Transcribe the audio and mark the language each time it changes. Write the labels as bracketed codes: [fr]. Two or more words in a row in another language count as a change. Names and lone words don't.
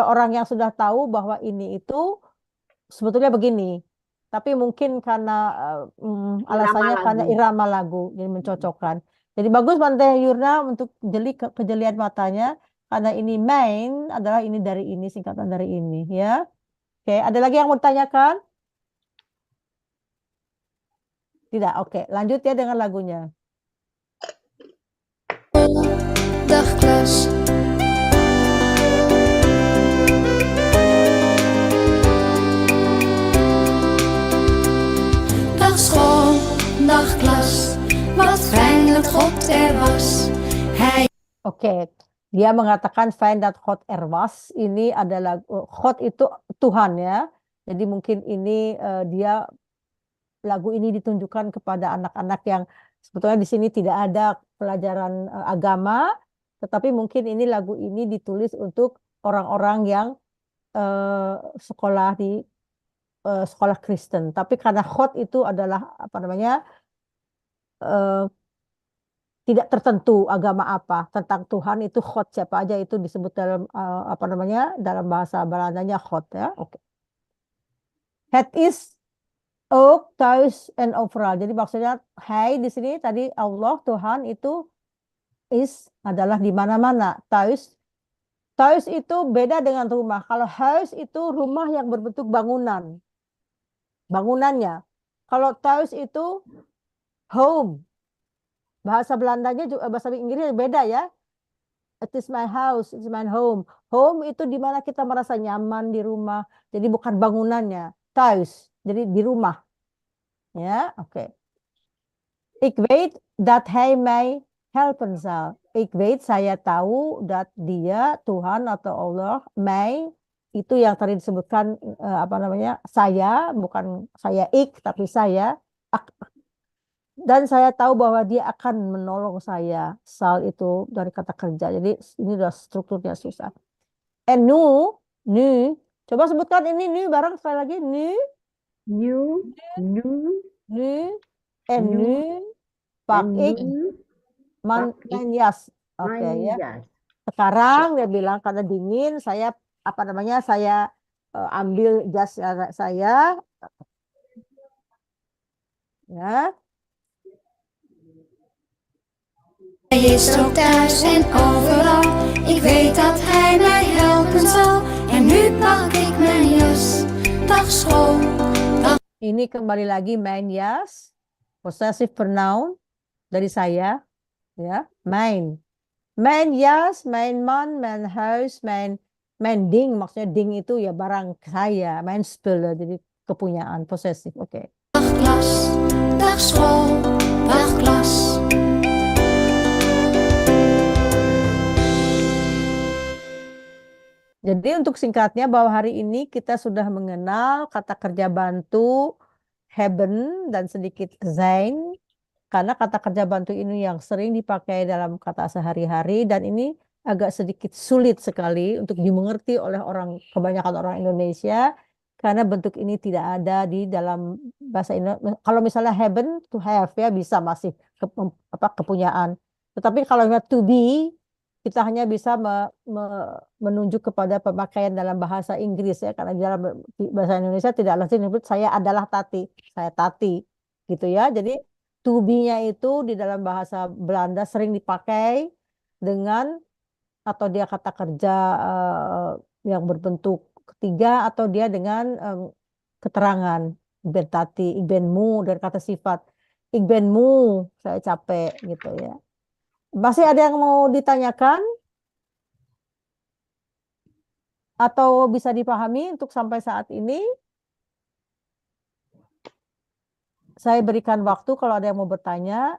[id] kalau orang yang sudah tahu bahwa ini itu sebetulnya begini, tapi mungkin karena alasannya karena irama lagu, jadi mencocokkan. Jadi bagus Bante Yurna untuk kejelian matanya, karena ini main adalah ini dari ini, singkatan dari ini, ya. Oke, ada lagi yang mau ditanyakan? Tidak, oke. Lanjut ya dengan lagunya. [nl] Dag klas. Dag school, dag klas. Wat fijn dat God er was. [id] Oke, dia mengatakan [nl] fijn dat God er was. [id] Ini adalah God itu Tuhan ya. Jadi mungkin ini dia lagu ini ditunjukkan kepada anak-anak yang sebetulnya di sini tidak ada pelajaran agama, tetapi mungkin ini lagu ini ditulis untuk orang-orang yang sekolah di sekolah Kristen. Tapi karena khot itu adalah apa namanya tidak tertentu agama apa tentang Tuhan itu khot siapa aja itu disebut dalam apa namanya dalam bahasa Belandanya khot ya. Oke. [nl] Het is ook thuis en overal. [id] Jadi maksudnya hai di sini tadi Allah Tuhan itu is adalah di mana-mana. Thuis itu beda dengan rumah. Kalau huis itu rumah yang berbentuk bangunan. Bangunannya. Kalau thuis itu home. Bahasa Belandanya juga bahasa Inggrisnya beda ya. [en] It is my house, it is my home. [id] Home itu di mana kita merasa nyaman di rumah. Jadi bukan bangunannya. Thuis. Jadi di rumah. [nl] Ja, oké. Ik weet dat hij mij helpen zal. Ik weet, [id] saya tahu dat dia, Tuhan atau Allah, mij, itu yang tadi disebutkan, apa namanya, saya, bukan saya ik, tapi saya. Dan saya tahu bahwa dia akan menolong saya. Sal itu dari kata kerja. Jadi ini udah strukturnya susah. [nl] And nu, [id] coba sebutkan ini nu bareng sekali lagi. [nl] Nu. En nu pak ik manjas. [id] Oke ya. Sekarang dia bilang karena dingin saya apa namanya saya ambil jas saya ya. [nl] Hij is ook thuis en overal. Ik weet dat hij mij helpen zal. En nu pak ik mijn jas. Dag school. [id] Ini kembali lagi [nl] mijn jas, [en] possessive pronoun [id] dari saya, ya, [nl] mijn jas, mijn man, mijn huis, mijn ding, [id] maksudnya ding itu ya barang saya, [nl] mijn spullen, [id] jadi kepunyaan, possessive, oke. [nl] Dag klas, dag school, dag klas. [id] Jadi untuk singkatnya bahwa hari ini kita sudah mengenal kata kerja bantu hebben dan sedikit zijn. Karena kata kerja bantu ini yang sering dipakai dalam kata sehari-hari dan ini agak sedikit sulit sekali untuk dimengerti oleh kebanyakan orang Indonesia. Karena bentuk ini tidak ada di dalam bahasa Indonesia. Kalau misalnya hebben, [en] to have [id] ya bisa masih kepunyaan. Tetapi kalau [en] to be, [id] kita hanya bisa menunjuk kepada pemakaian dalam bahasa Inggris ya, karena dalam bahasa Indonesia tidak lazim disebut saya adalah Tati, saya Tati, gitu ya. Jadi [en] to be- [id] nya itu di dalam bahasa Belanda sering dipakai dengan atau dia kata kerja yang berbentuk ketiga atau dia dengan keterangan. [nl] Ik ben tati, ik ben moe [id] dari kata sifat. [nl] Ik ben moe, [id] saya capek gitu ya. Masih ada yang mau ditanyakan? Atau bisa dipahami untuk sampai saat ini? Saya berikan waktu kalau ada yang mau bertanya.